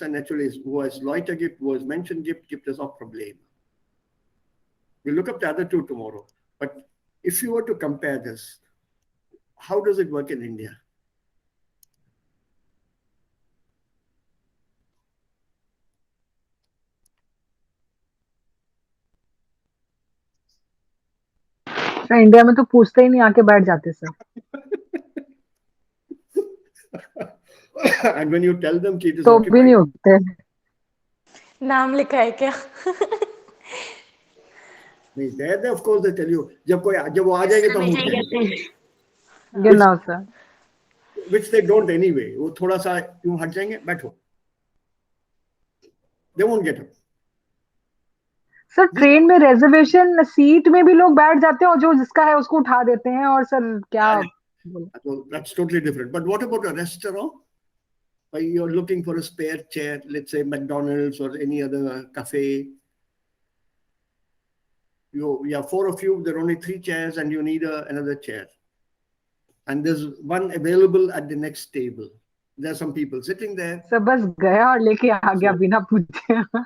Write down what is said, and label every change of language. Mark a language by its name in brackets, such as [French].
[German] Und natürlich, wo es Leute gibt, wo es Menschen gibt, gibt es auch Probleme. [English] We'll look up the other two tomorrow. But if you were to compare this, how does it work in India? [Hindi] Sir India में तो पूछते ही नहीं, आके बैठ जाते sir. [English] And when you tell them कि it is [Hindi] तो भी [English] occupied, [Hindi] नहीं उठते. नाम लिखा है क्या? नहीं, [English] there of course they tell you. [Hindi] जब वो आ जाएंगे तो हम उठ जाएंगे. [German] Genau सर. [English] Which they don't anyway. [Hindi] वो थोड़ा सा यूं हट जाएंगे, बैठो. [English] They won't get up. [Hindi] Sir train में रिजर्वेशन सीट में भी लोग बैठ जाते हैं और जो जिसका है उसको उठा देते हैं. और सर क्या [English] Well, that's totally different. But what about a restaurant? Where you're looking for a spare chair, let's say McDonald's or any other cafe. You have four of you, there are only 3 chairs and you need another chair. And there's one available at the next table. There are some people sitting there. [Hindi] Sir बस गया और लेके आ गया बिना पूछे.